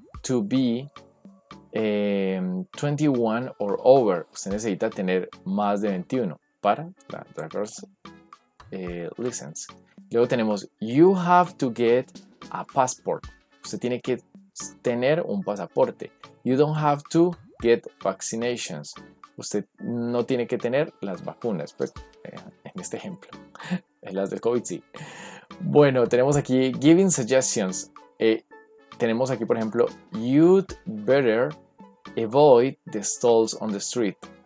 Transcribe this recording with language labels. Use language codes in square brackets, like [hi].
[en] to be 21 or over. [es] Usted necesita tener más de 21 para la driver's license. Luego tenemos [en] you have to get a passport. [es] Usted tiene que tener un pasaporte. [en] You don't have to get vaccinations. [es] Usted no tiene que tener las vacunas. Pues en este ejemplo, las del COVID sí. Bueno, tenemos aquí [en] giving suggestions. [es] Tenemos aquí, por ejemplo, [en] you'd better avoid the stalls on the street.